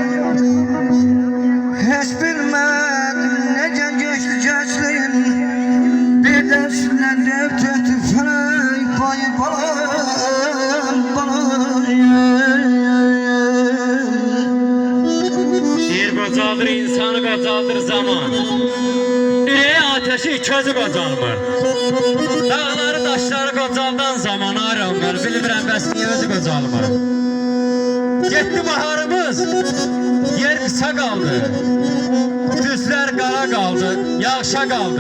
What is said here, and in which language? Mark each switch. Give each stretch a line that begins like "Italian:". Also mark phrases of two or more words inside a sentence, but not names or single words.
Turkish: Hiç bilmedim nece geçti gençliğim, birden sinirler tütü felek payı bana.
Azerbaijani: Bir qocaldır insanı qocaldır zaman, ürəyi ateşi közü qocalmır. Dağları daşları qocaldan zaman ayram var, bilmirəm bəs niyə özü qocalmır. Getdi baharımız, yer qısa qaldı, düzlər qara qaldı, yağışa qaldı.